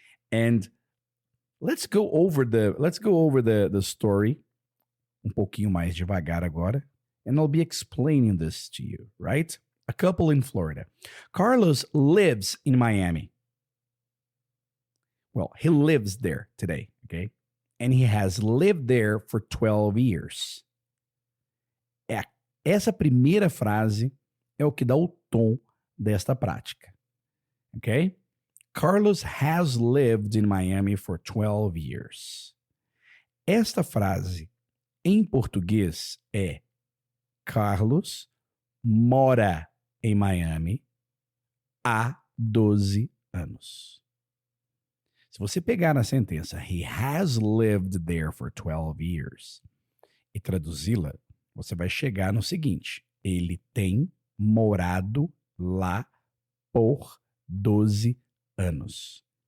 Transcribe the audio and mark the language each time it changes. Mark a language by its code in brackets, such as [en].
[en] And let's go over the story [pt] pouquinho mais devagar agora. [en] And I'll be explaining this to you, right? A couple in Florida. Carlos lives in Miami. Well, he lives there today, okay? And he has lived there for 12 years. [pt] Essa primeira frase é o que dá o tom desta prática, okay? [en] Carlos has lived in Miami for 12 years. [pt] Esta frase, em português, é Carlos mora em Miami há 12 anos. Se você pegar na sentença [en] he has lived there for 12 years [pt] e traduzi-la, você vai chegar no seguinte: ele tem morado lá por 12 anos.